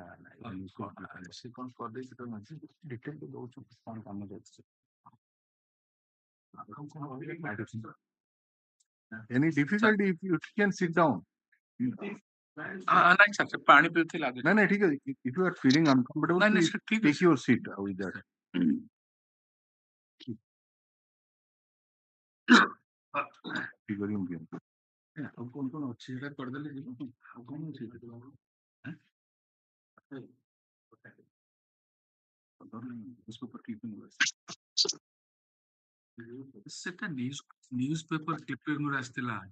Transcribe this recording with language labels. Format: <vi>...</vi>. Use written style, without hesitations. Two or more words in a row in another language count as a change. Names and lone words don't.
<or>ସେ କଣ କରିଦେଇଛି ତ ମଝି ଡିଟେଲ ଦଉଛୁ କଣ କାମ ଯାଉଛି।</or> <en>Any difficulty if you can sit down.</en> <or>ନାଇଁ ସାର୍ ପାଣି ପିଉଥିଲା ନାଇଁ ଠିକ ଅଛି.</or> <en>If you are feeling uncomfortable,</en> <or>ନାଇଁ</or> <en>please</en> <or>ସାର୍ ଠିକ</or> <en>take your seat with that.</en> <or>ଠିକ ଅଛି ମୁଁ ଆଉ କଣ ଅଛି ସେଟା କରିଦେଲେ ଯିବ ଆଉ କଣ ଅଛି ସେଟା</or> <en>news paper clipping</en> <or>ଆସିଥିଲା।</or>